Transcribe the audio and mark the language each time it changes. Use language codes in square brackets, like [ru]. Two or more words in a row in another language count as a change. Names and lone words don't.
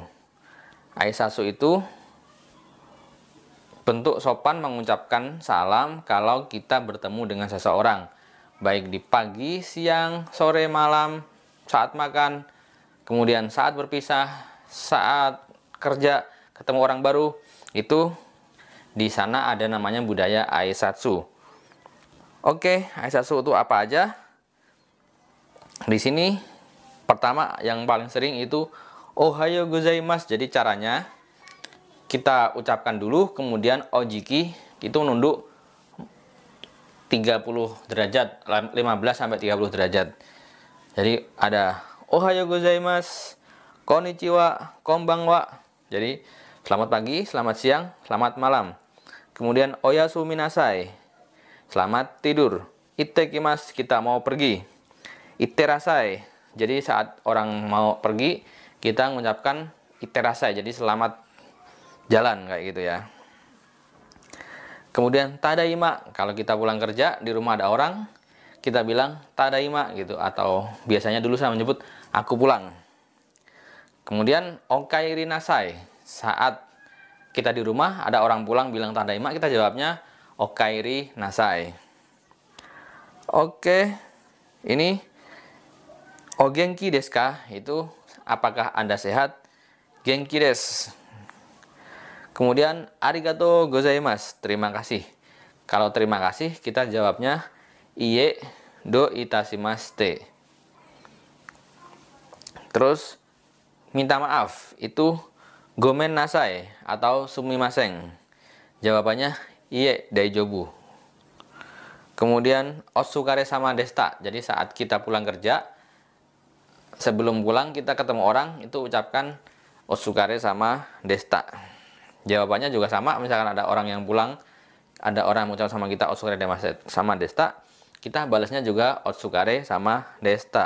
[id] Aisatsu itu bentuk sopan mengucapkan salam kalau kita bertemu dengan seseorang, baik di pagi, siang, sore, malam, saat makan, kemudian saat berpisah, saat kerja, ketemu orang baru. Itu di sana ada namanya budaya aisatsu. Oke, aisatsu itu apa aja? Di sini pertama yang paling sering itu [ja] おはようございます. [id] Jadi caranya kita ucapkan dulu, kemudian ojiki itu nunduk 30 derajat, 15 sampai 30 derajat. Jadi ada [ja] おはようございます、こんにちは、こんばんは. [id] Jadi selamat pagi, selamat siang, selamat malam. [ja] Kemudian おやすみなさい, [id] selamat tidur. Ittekimasu, kita mau pergi. Itterasai, jadi saat orang mau pergi kita mengucapkan itterasai, jadi selamat jalan kayak gitu ya. Kemudian tadaima, kalau kita pulang kerja di rumah ada orang, kita bilang tadaima gitu, atau biasanya dulu saya menyebut aku pulang. [ja] Kemudian おかえりなさい, [id] saat kita di rumah ada orang pulang bilang tadaima, kita jawabnya [ja] おかえりなさい. [id] Oke, ini [ja] お元気ですか, [id] itu apakah Anda sehat? [ja] 元気です. Kemudian ありがとうございます, [id] terima kasih. Kalau terima kasih kita jawabnya [ja] いいえ どういたしまして. [id] Terus minta maaf itu [ja] ごめんなさい [id] atau sumimasen. [ja] Jawabannya いいえ 大丈夫. Kemudian お疲れ様でした. [id] Jadi saat kita pulang kerja, sebelum pulang kita ketemu orang itu ucapkan [ja] お疲れ様でした. [id] Jawabannya juga sama, misalkan ada orang yang pulang, ada orang yang mengucapkan sama kita [ja] お疲れ様でした, [id] kita balasnya juga [ja] お疲れ様でした.